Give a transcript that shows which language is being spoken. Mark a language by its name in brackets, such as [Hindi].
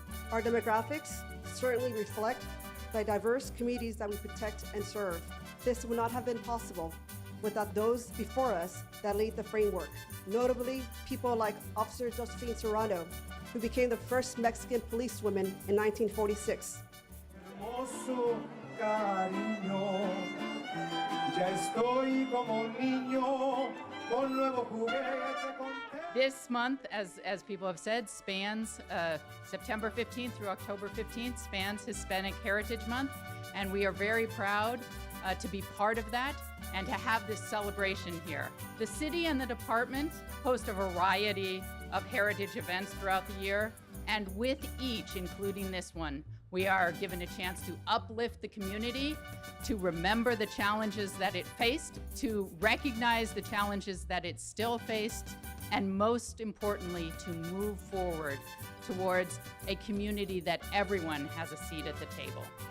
[English] Our demographics certainly reflect the diverse communities that we protect and serve. This would not have been possible without those before us that laid the framework, notably people like Officer Josephine Serrano, who became the first Mexican policewoman in 1946. [Spanish] Hermoso cariño, ya estoy como un niño con nuevo juguete contento. [English] This month, as people have said, spans September 15th through October 15th, spans Hispanic Heritage Month, and we are very proud to be part of that and to have this celebration here. The city and the department host a variety of heritage events throughout the year, and with each, including this one, we are given a chance to uplift the community, to remember the challenges that it faced, to recognize the challenges that it still faced, and most importantly, to move forward towards a community that everyone has a seat at the table.